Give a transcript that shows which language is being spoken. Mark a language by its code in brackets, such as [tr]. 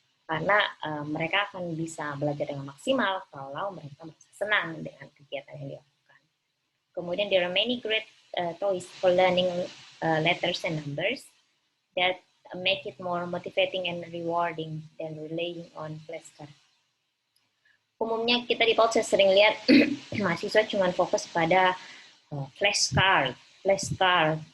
[id] Karena mereka akan bisa belajar dengan maksimal kalau mereka merasa senang dengan kegiatan yang dilakukan. [en] Kemudian there are many great toys for learning letters and numbers that make it more motivating and rewarding than relying on flashcard. [id] Umumnya kita di PAUD saya sering lihat mahasiswa cuma fokus pada flashcard.